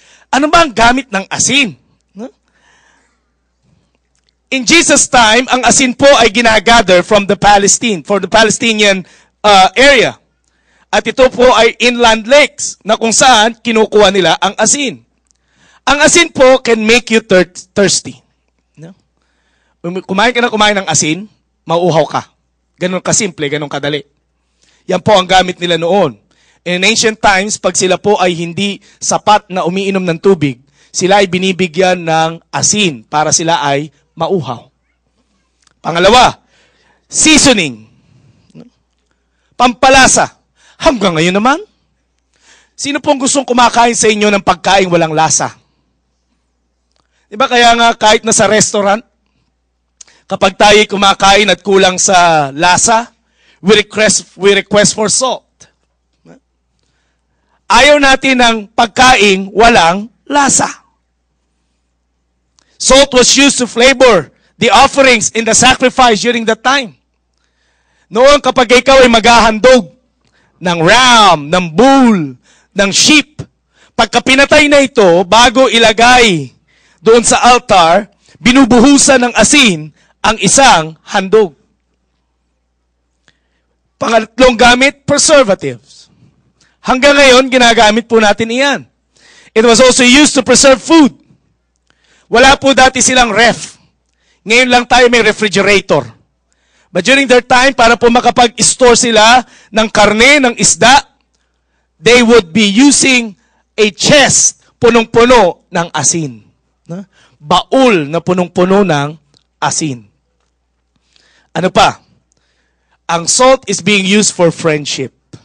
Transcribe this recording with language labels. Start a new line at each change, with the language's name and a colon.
Filipino: Ano ba ang gamit ng asin?
English: In Jesus' time,
Filipino: ang asin po ay ginagather
English: from the Palestinian area.
Filipino: At ito po ay inland lakes na kung saan kinukuha nila ang asin. Ang asin po
English: can make you thirsty.
Filipino: No? Kumain ka ng asin, mauuhaw ka. Ganun kasimple, ganun kadali. Yan po ang gamit nila noon.
English: In ancient times,
Filipino: pag sila po ay hindi sapat na umiinom ng tubig, sila ay binibigyan ng asin para sila ay mauhaw. Pangalawa, seasoning. Pampalasa. Hanggang ngayon naman, sino pong gustong kumakain sa inyo ng pagkain walang lasa? Diba kaya nga kahit na sa restaurant, kapag tayo kumakain at kulang sa lasa,
English: we request for salt.
Filipino: Ayaw natin ng pagkain walang lasa.
English: Salt was used to flavor the offerings in the sacrifice during that time.
Filipino: Noon kapag ikaw ay maghahandog ng ram, ng bull, ng sheep, pagka pinatay na ito, bago ilagay doon sa altar, binubuhusan ng asin ang isang handog. Pangatlong gamit, preservatives. Hanggang ngayon, ginagamit po natin iyan.
English: It was also used to preserve food.
Filipino: Wala po dati silang ref. Ngayon lang tayo may refrigerator.
English: But during their time,
Filipino: para po makapag-store sila ng karne, ng isda,
English: they would be using a chest
Filipino: punong-puno ng asin. Baul na punong-puno ng asin. Ano pa?
English: Ang salt is being used for friendship.